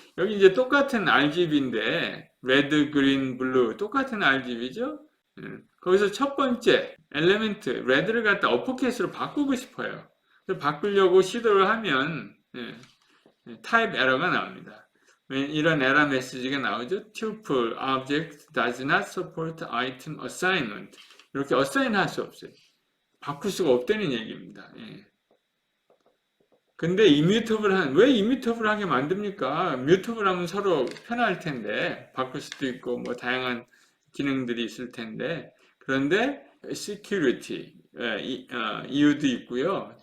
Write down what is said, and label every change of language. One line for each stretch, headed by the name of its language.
Korean: 여기 이제 똑같은 RGB인데 레드, 그린, 블루 똑같은 RGB죠. 거기서 첫 번째 엘리멘트 레드를 갖다 어퍼케이스로 바꾸고 싶어요. 바꾸려고 시도를 하면 타입 에러가 나옵니다. 이런 에러 메시지가 나오죠.
English: tuple object does not support item assignment.
Korean: 이렇게 assign 할 수 없어요. 바꿀 수가 없다는 얘기입니다. 근데 왜 이뮤터블하게 만듭니까? 뮤터블하면 서로 편할 텐데 바꿀 수도 있고 뭐 다양한 기능들이 있을 텐데 그런데 security 이유도 있고요.